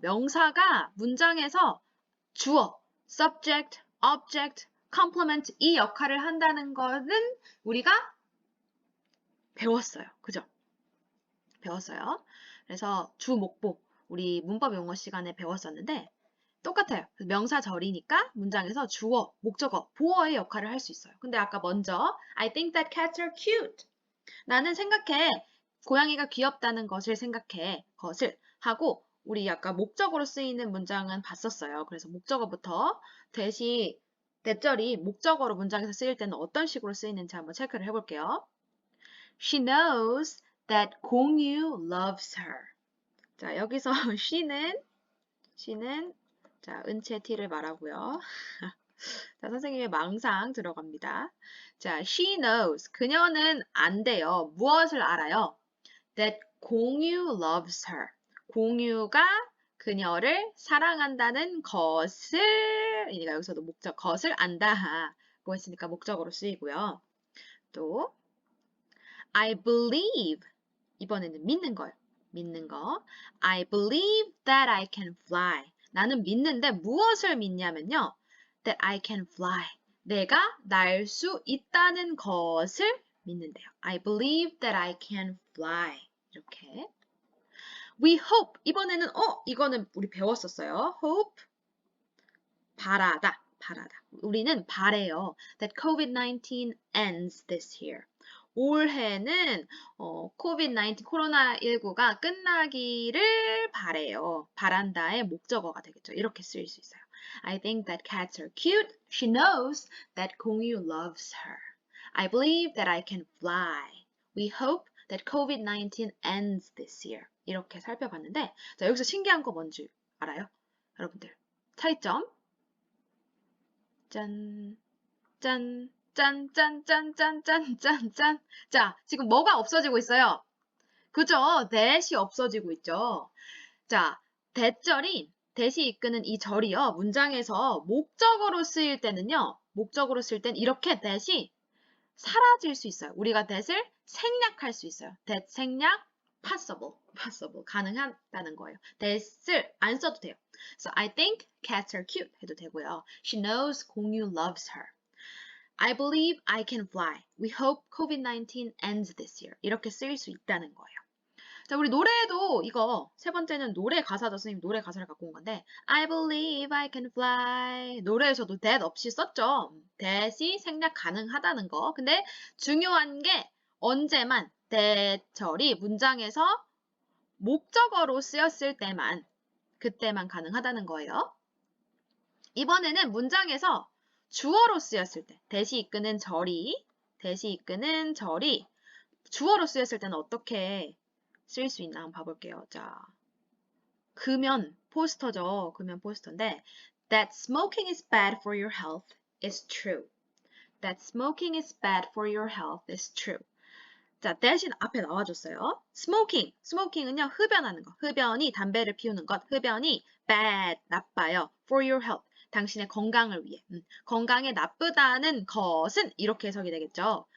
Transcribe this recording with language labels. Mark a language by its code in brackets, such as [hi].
[ko] 명사가 문장에서 주어, subject, object, complement 이 역할을 한다는 거는 우리가 배웠어요. 그죠? 배웠어요. 그래서 주목보 우리 문법 용어 시간에 배웠었는데 똑같아요. 명사절이니까 문장에서 주어, 목적어, 보어의 역할을 할 수 있어요. 근데 아까 먼저 [en] I think that cats are cute. [ko] 나는 생각해. 고양이가 귀엽다는 것을 생각해. 것을 하고 우리 아까 목적어로 쓰이는 문장은 봤었어요. 그래서 목적어부터 대절이 목적어로 문장에서 쓰일 때는 어떤 식으로 쓰이는지 한번 체크를 해볼게요. [en] She knows that 공유 loves her. [ko] 자, 여기서 she는 자, 은채 T를 말하고요. 자, 선생님의 망상 들어갑니다. 자, [en] she knows. [ko] 그녀는 안돼요. 무엇을 알아요? [en] That 공유 loves her. [ko] 공유가 그녀를 사랑한다는 것을, 그러니까 여기서도 것을 안다고 했으니까 목적어로 쓰이고요. 또, [en] I believe. [ko] 이번에는 믿는 거예요. 믿는 거. [en] I believe that I can fly. [ko] 나는 믿는데 무엇을 믿냐면요. [en] That I can fly. [ko] 내가 날 수 있다는 것을 믿는데요. [en] I believe that I can fly. [ko] 이렇게. [en] We hope. [ko] 이번에는 이거는 우리 배웠었어요. Hope. 바라다. 우리는 바래요. [en] That COVID-19 ends this year. [ko] 올해는 COVID-19 코로나19가 끝나기를 바래요. 바란다의 목적어가 되겠죠. 이렇게 쓰일 수 있어요. [en] I think that cats are cute. She knows that 공유 loves her. I believe that I can fly. We hope that COVID-19 ends this year. [ko] 이렇게 살펴봤는데 자, 여기서 신기한 거 뭔지 알아요? 여러분들. 차이점. 짠. 짠. 짠, 짠, 짠, 짠, 짠, 짠, 짠. 자, 지금 뭐가 없어지고 있어요? 그죠? that이 없어지고 있죠. 자, that이 이끄는 이 절이요. 문장에서 목적어로 쓰일 때는요. 목적어로 쓸 땐 이렇게 that이 사라질 수 있어요. 우리가 that을 생략할 수 있어요. that 생략, possible. 가능하다는 거예요. that을 안 써도 돼요. [en] So I think cats are cute [ko] 해도 되고요. [en] She knows 공유 loves her. I believe I can fly. We hope COVID-19 ends this year. [ko] 이렇게 쓰일 수 있다는 거예요. 자, 우리 노래도 이거 세 번째는 노래 가사죠. 선생님 노래 가사를 갖고 온 건데 [en] I believe I can fly. [ko] 노래에서도 that 없이 썼죠. that이 생략 가능하다는 거. 근데 중요한 게 언제만 that 절이 문장에서 목적어로 쓰였을 때만 그때만 가능하다는 거예요. 이번에는 문장에서 주어로 쓰였을 때, that이 이끄는 절이 주어로 쓰였을 때는 어떻게 쓸 수 있나 한번 봐볼게요. 자, 포스터죠. 금연 포스터인데 [en] That smoking is bad for your health is true. That smoking is bad for your health is true. [ko] 자, that이 앞에 나와줬어요. smoking은요, 흡연하는 거. 흡연이 담배를 피우는 것. 흡연이 bad, 나빠요. [en] for your health. [ko] 당신의 건강을 위해. 건강에 나쁘다는 것은 이렇게 해석이 되겠죠.